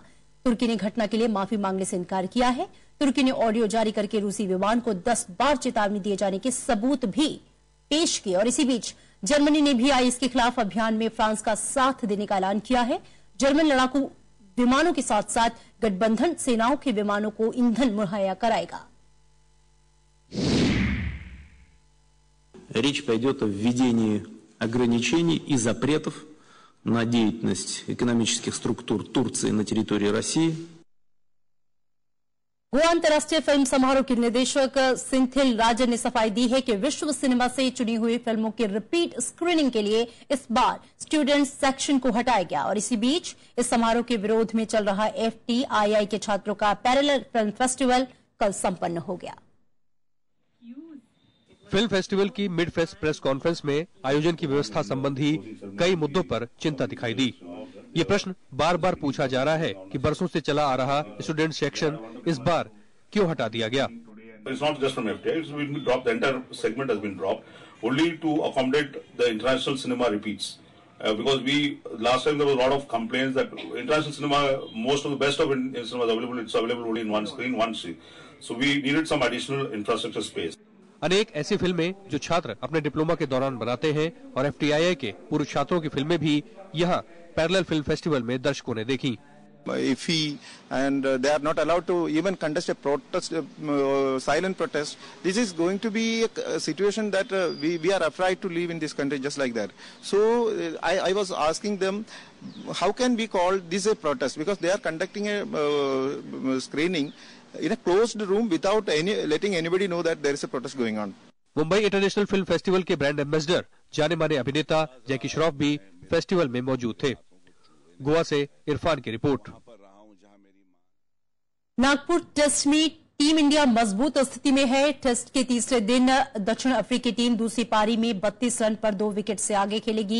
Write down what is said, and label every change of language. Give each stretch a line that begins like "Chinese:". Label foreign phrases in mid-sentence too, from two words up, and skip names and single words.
Hindi: तुर्की ने घटना के लिए माफी मांगने से इनकार किया है। तुर्की ने ऑडियो जारी करके रूसी विमान को 10 बार चेतावनी दिए जाने के सबूत भी पेश किए। और इसी बीच जर्मनी ने भी आईएस के खिलाफ अभियान में फ्रांस का साथ देने का ऐलान किया है। जर्मन लड़ाकू विमानों के साथ साथ गठबंधन सेनाओं के विमानों को ईंधन मुहैया कराएगा।
Russian: Речь пойдет о введении ограничений и запретов на деятельность экономических структур Турции на территории России.
Hindi: गोवा अंतर्राष्ट्रीय फिल्म समारोह के निदेशक सिंथिल राजन ने सफाई दी है कि विश्व सिनेमा से चुनी हुई फिल्मों की
English: repeat screening
Hindi: के लिए इस बार
English: students section
Hindi: को हटाया गया। और इसी बीच इस समारोह के विरोध में चल रहा FTII के छात्रों का
English: parallel film festival
Hindi: कल संपन्न हो गया। फिल्म फेस्टिवल की
English: mid fest press conference
Hindi: में आयोजन की व्यवस्था संबंधी कई मुद्दों पर चिंता दिखाई दी। ये प्रश्न बार बार पूछा जा रहा है कि बरसों से चला आ रहा
English: student section
Hindi: इस बार क्यों हटा दिया गया।
English: It's not just from FTI, it's been dropped, the entire segment has been dropped only to accommodate the international cinema repeats. Because last time there was a lot of complaints that international cinema, most of the best of Indian cinema is available, it's available only in one screen, one screen. So we needed some additional infrastructure space.
Hindi: अनेक ऐसी फिल्में जो छात्र अपने डिप्लोमा के दौरान बनाते हैं और FTII के पूर्व छात्रों की फिल्में भी यहाँ
English: parallel film festival
Hindi: में दर्शकों ने देखी।
English: Iffy and they are not allowed to even contest a protest, silent protest. This is going to be a situation that we are afraid to live in this country just like that. So I was asking them, how can we call this a protest? Because they are conducting a screening in a closed room without letting anybody know that there is a protest going on.
Hindi: मुंबई इंटरनेशनल फिल्म फेस्टिवल के
English: brand ambassador
Hindi: जाने माने अभिनेता जैकी श्रॉफ भी फेस्टिवल में मौजूद थे। गोवा से इरफान की रिपोर्ट। नागपुर टेस्ट में टीम इंडिया मजबूत स्थिति में है। टेस्ट के तीसरे दिन दक्षिण अफ्रीकी टीम दूसरी पारी में 32 रन पर 2 विकेट से आगे खेलेगी।